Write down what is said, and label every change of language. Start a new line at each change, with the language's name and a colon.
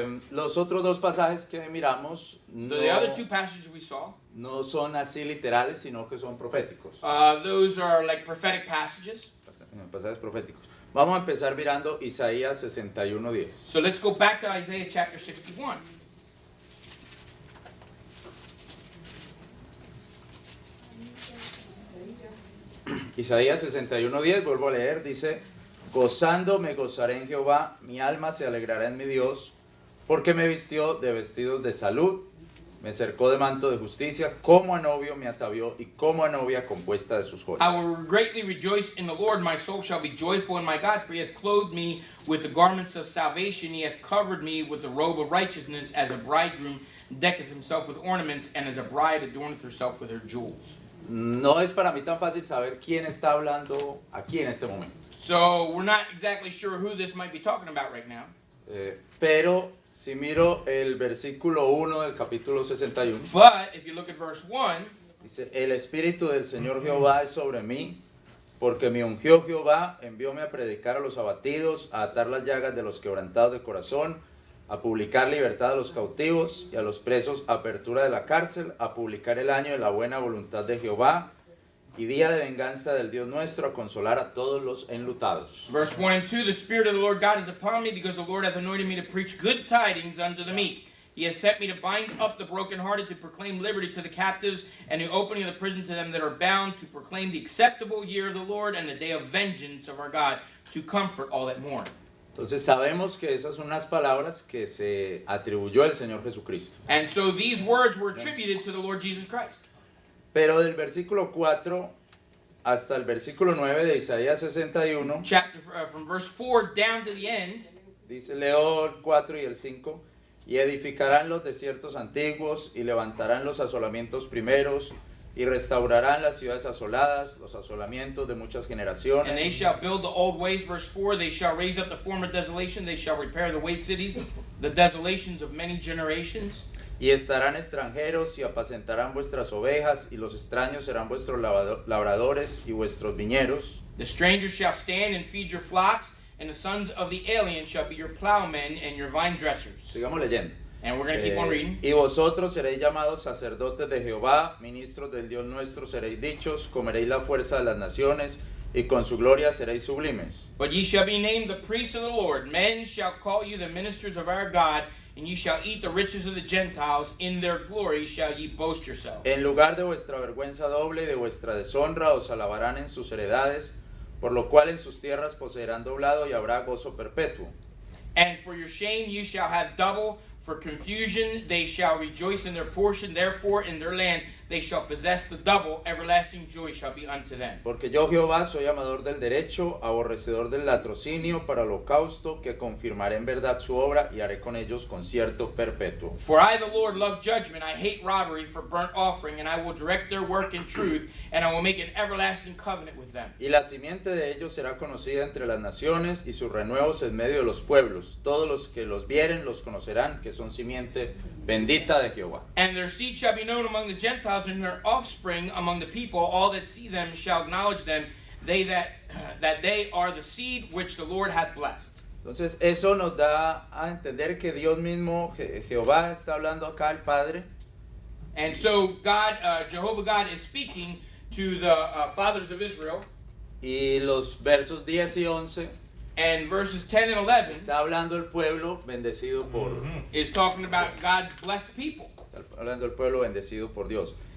Spanish: Los otros dos pasajes que miramos
English: So the other two passages we saw,
Spanish: no son así literales, sino que son proféticos.
English: those are like prophetic passages.
Spanish: Pasajes proféticos. Vamos a empezar mirando Isaías 61:10.
English: So let's go back to Isaiah chapter 61.
Spanish: Isaías 61:10, vuelvo a leer, dice, gozando me gozaré en Jehová, mi alma se alegrará en mi Dios, porque me vistió de vestidos de salud, me cercó de manto de justicia, como a novio me atavió y como a novia compuesta de sus
English: I
Spanish: joyas.
English: will greatly rejoice in the Lord. My soul shall be joyful in my God, for he hath clothed me with the garments of salvation. He hath covered me with the robe of righteousness, as a bridegroom decketh himself with ornaments, and as a bride adorneth herself with her jewels.
Spanish: No es para mí tan fácil saber quién está hablando aquí en este momento,
English: So we're not exactly sure who this might be talking about right now.
Spanish: pero si miro el versículo 1 del capítulo 61,
English: But if you look at verse 1,
Spanish: dice, el Espíritu del Señor Jehová es sobre mí, porque me ungió Jehová, envióme a predicar a los abatidos, a atar las llagas de los quebrantados de corazón, a publicar libertad a los cautivos y a los presos, apertura de la cárcel, a publicar el año de la buena voluntad de Jehová y día de venganza del Dios nuestro, a consolar a todos los enlutados.
English: verse 1 and 2, the Spirit of the Lord God is upon me, because the Lord hath anointed me to preach good tidings unto the meek. He has sent me to bind up the brokenhearted, to proclaim liberty to the captives, and the opening of the prison to them that are bound, to proclaim the acceptable year of the Lord and the day of vengeance of our God, to comfort all that mourn.
Spanish: Entonces sabemos que esas son unas palabras que se atribuyó el Señor Jesucristo.
English: And so these words were attributed to the Lord Jesus Christ.
Spanish: Pero del versículo 4 hasta el versículo 9 de Isaías 61,
English: From verse 4 down to the end,
Spanish: dice, leo el 4 y el 5, y edificarán los desiertos antiguos, y levantarán los asolamientos primeros, y restaurarán las ciudades asoladas, los asolamientos de muchas
English: and they
Spanish: generaciones,
English: shall build the old ways, verse 4, they shall raise up the former desolation, they shall repair the waste cities, the desolations of many generations.
Spanish: y estarán extranjeros, y apacentarán vuestras ovejas, y los extraños serán vuestros labradores y vuestros viñeros.
English: The strangers shall stand and feed your flocks, and the sons of the alien shall be your plowmen and your vine dressers.
Spanish: Sigamos leyendo.
English: And we're going to keep on reading.
Spanish: Y vosotros seréis llamados sacerdotes de Jehová, ministros del Dios nuestro seréis dichos, comeréis la fuerza de las naciones, y con su gloria seréis sublimes.
English: But ye shall be named the priests of the Lord. Men shall call you the ministers of our God, and ye shall eat the riches of the Gentiles. In their glory shall ye boast yourselves.
Spanish: En lugar de vuestra vergüenza doble y de vuestra deshonra os alabarán en sus heredades, por lo cual en sus tierras poseerán doblado y habrá gozo perpetuo.
English: And for your shame you shall have double, For confusion they shall rejoice in their portion, therefore in their land they shall possess the double, everlasting joy shall be unto them.
Spanish: Porque yo Jehová soy amador del derecho, aborrecedor del latrocinio para holocausto, que confirmaré en verdad su obra y haré con ellos concierto perpetuo.
English: For I the Lord love judgment, I hate robbery for burnt offering, and I will direct their work in truth, and I will make an everlasting covenant with them.
Spanish: Y la simiente de ellos será conocida entre las naciones y sus renuevos en medio de los pueblos. Todos los que los vieren los conocerán que son simiente bendita de Jehová.
English: And their seed shall be known among the Gentiles, and their offspring among the people. All that see them shall acknowledge them, they that they are the seed which the Lord hath blessed.
Spanish: Entonces eso nos da a entender que Dios mismo, Jehová está hablando acá el Padre.
English: And so God, Jehovah God is speaking to the fathers of Israel.
Spanish: Y los versos 10 y 11
English: And verses 10 and 11
Spanish: está hablando el pueblo bendecido por...
English: is talking about God's blessed people.
Spanish: Está hablando el pueblo bendecido por Dios.